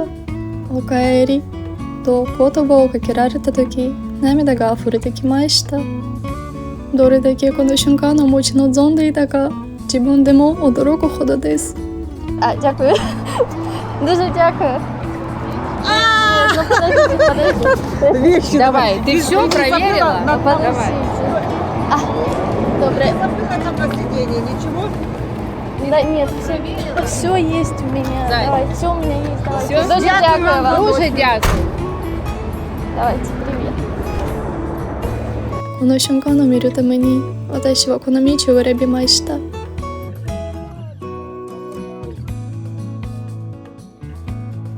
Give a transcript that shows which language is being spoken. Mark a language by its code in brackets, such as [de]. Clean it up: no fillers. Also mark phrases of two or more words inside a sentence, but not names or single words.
[ja] おかえりと言葉をかけられた時、涙が溢れてきました。どれだけこの瞬間を待ち望んでいたか、自分でも驚くほどです。Дякую. [uk] Дуже дякую. [ru] Давай, ты все проверила? Давай. [uk] Добре. [ru] Ничего? Да, нет, все есть у меня. Зай. Давай, все у меня есть. Давайте. Все? [uk] Дуже дякую вам. Дуже дякую. [ru] Давайте, привет. [ja] この瞬間を見るために私はこの道を選びました。